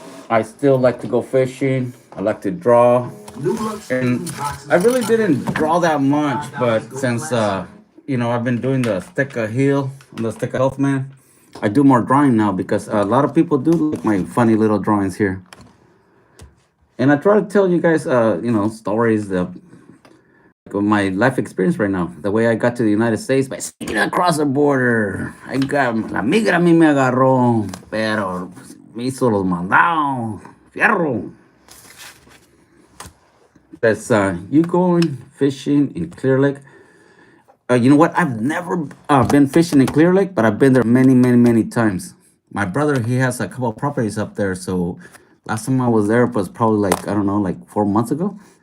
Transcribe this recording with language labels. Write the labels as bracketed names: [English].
[English] I still like to go fishing. I like to draw. And I really didn't draw that much, but since, I've been doing the Stick of Heal, the Stick of Health, man, I do more drawing now because a lot of people do like my funny little drawings here. And I try to tell you guys, stories of my life experience right now. The way I got to the United States by sneaking across the border. [Spanish] La migra a mí me agarró, pero me hizo los mandados. Fierro. [English] That's you going fishing in Clear Lake. You know what? I've never been fishing in Clear Lake, but I've been there many, many, many times. My brother, he has a couple of properties up there. So last time I was there was probably like, I don't know, like 4 months ago.